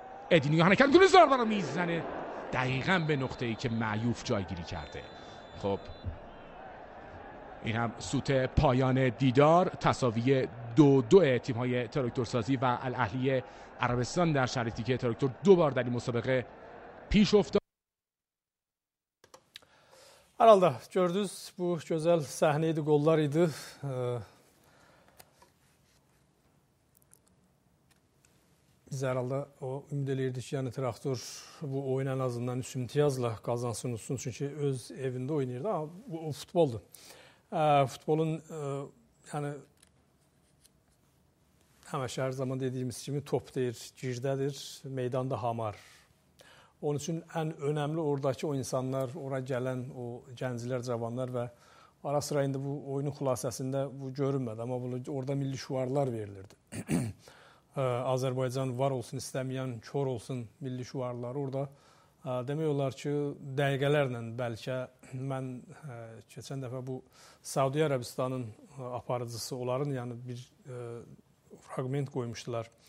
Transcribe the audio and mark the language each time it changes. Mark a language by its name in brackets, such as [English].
[Persian] ادینیو حرکت میکنه، ضربه رو میزنه دقیقاً به نقطه‌ای که معیوف جایگیری کرده. خب این هم سوت پایان دیدار، تساوی 2-2 تیم‌های تراکتورسازی و الاهلی عربستان در شرایطی که تراکتور 2 بار در این مسابقه پیش افتاد. [Azerbaijani] Hər halda gördünüz, bu gözəl səhnə idi, qollar idi. Biz hər halda ümid edirdik ki, yəni traktor bu oyun ən azından 3 imtiyazla qazansın, olsun. Çünki öz evində oynayırdı. Amma bu futboldur. Futbolun yəni həmişə hər zaman dediyimiz kimi top deyir, girdədir, meydanda hamar. Onun üçün ən önəmli oradakı o insanlar, ora gələn o gənclər, cavanlar və ara sıra indi bu oyunun xülasəsində bu görünmədi. Amma orada milli şüarlar verilirdi. Azərbaycan var olsun, istəməyən kör olsun milli şüarları orada. Demək olar ki, dəqiqələrlə bəlkə mən keçən dəfə bu Səudiyyə Ərəbistanın aparıcısı, onların yəni bir fraqment qoymuşdular.